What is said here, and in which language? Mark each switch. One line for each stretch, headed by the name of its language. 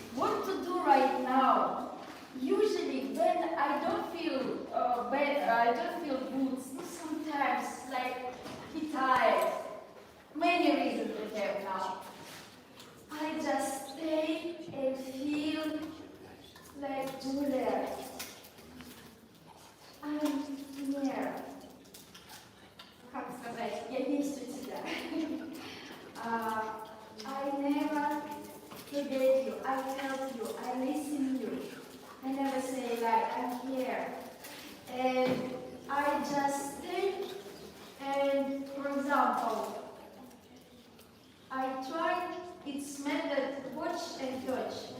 English: What to do right now? Usually when I don't feel better, I don't feel good, sometimes like be tired. Many reasons we have now. I just stay and feel like Julia. I'm near.
Russian: Как сказать, я есть у тебя.
English: I never forget you, I help you, I listen to you. I never say like, I'm here. And I just stay and, for example, I try, it's method watch and touch.